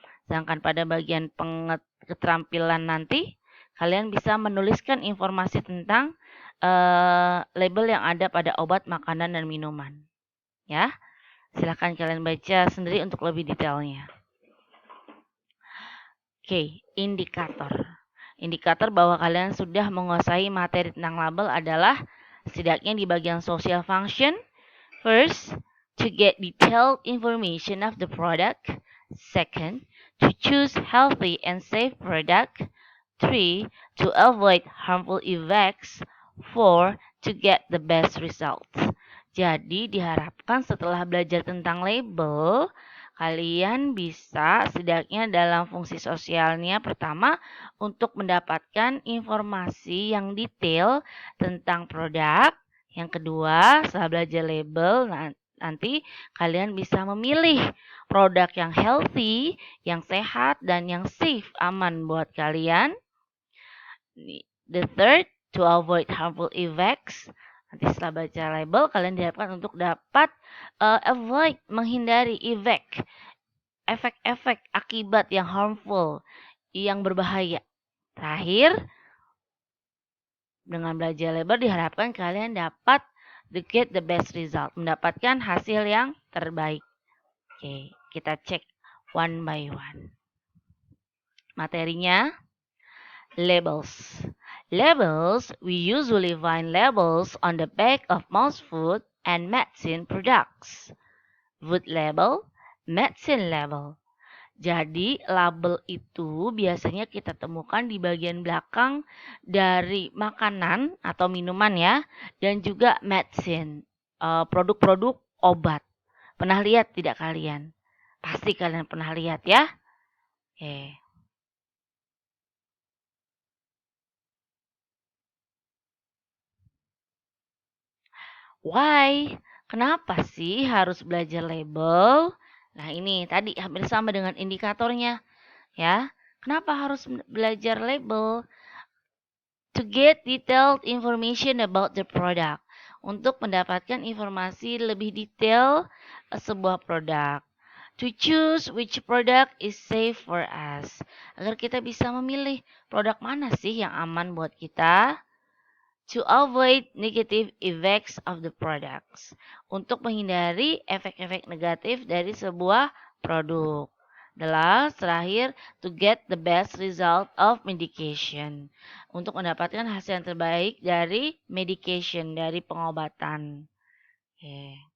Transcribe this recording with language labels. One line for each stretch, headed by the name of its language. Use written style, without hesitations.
Indonesian: Sedangkan pada bagian keterampilan nanti kalian bisa menuliskan informasi tentang label yang ada pada obat, makanan, dan minuman. Ya, silahkan kalian baca sendiri untuk lebih detailnya. Oke, indikator. Indikator bahwa kalian sudah menguasai materi tentang label adalah setidaknya di bagian
English: social function. First, to get detailed information of the product. Second, to choose healthy and safe product. 3, to avoid harmful effects. 4, to get the best results.
Indonesian: Jadi diharapkan setelah belajar tentang label, kalian bisa setidaknya dalam fungsi sosialnya pertama untuk mendapatkan informasi yang detail tentang produk. Yang kedua, setelah belajar label, nanti kalian bisa memilih produk yang healthy, yang sehat, dan yang safe, aman buat kalian.
English: The third, to avoid harmful effects.
Indonesian: Nanti setelah baca label, kalian diharapkan untuk dapat avoid, menghindari efek-efek akibat yang harmful, yang berbahaya. Terakhir, dengan belajar label diharapkan kalian dapat
English: get the best result,
Indonesian: mendapatkan hasil yang terbaik. Oke, kita cek
English: one by one.
Indonesian: Materinya, labels.
English: Labels, we usually find labels on the back of most food and medicine products. Food label, medicine label.
Indonesian: Jadi label itu biasanya kita temukan di bagian belakang dari makanan atau minuman ya, dan juga medicine, produk-produk obat. Pernah lihat tidak kalian? Pasti kalian pernah lihat ya. Oke.
English: Why?
Indonesian: Kenapa sih harus belajar label? Nah ini tadi hampir sama dengan indikatornya ya. Kenapa harus belajar label?
English: To get detailed information about the product.
Indonesian: Untuk mendapatkan informasi lebih detail sebuah produk.
English: To choose which product is safe for us.
Indonesian: Agar kita bisa memilih produk mana sih yang aman buat kita.
English: To avoid negative effects of the products.
Indonesian: Untuk menghindari efek-efek negatif dari sebuah produk.
English: The last, terakhir, to get the best result of medication.
Indonesian: Untuk mendapatkan hasil yang terbaik dari medication, dari pengobatan. Okay.